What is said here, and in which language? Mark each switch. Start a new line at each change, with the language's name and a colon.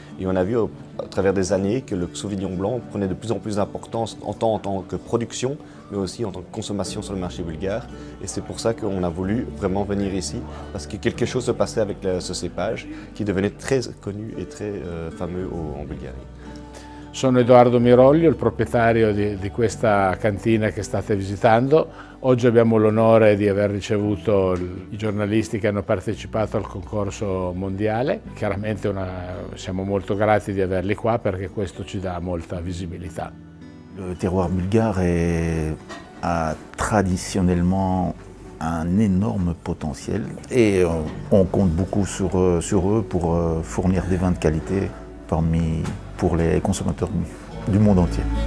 French: Et on a vu à travers des années que le Sauvignon blanc prenait de plus en plus d'importance en tant que production mais aussi en tant que consommation sur le marché bulgare. Et c'est pour ça qu'on a voulu vraiment venir ici parce que quelque chose se passait avec ce cépage qui devenait très connu et très fameux en Bulgarie.
Italian: Sono Edoardo Miroglio, il proprietario di questa cantina che state visitando. Oggi abbiamo l'onore di aver ricevuto i giornalisti che hanno partecipato al concorso mondiale. Chiaramente siamo molto grati di averli qua perché questo ci dà molta visibilità.
French: Le terroir bulgare a traditionnellement un énorme potentiel et on compte beaucoup sur eux pour fournir des vins de qualité pour les consommateurs du monde entier.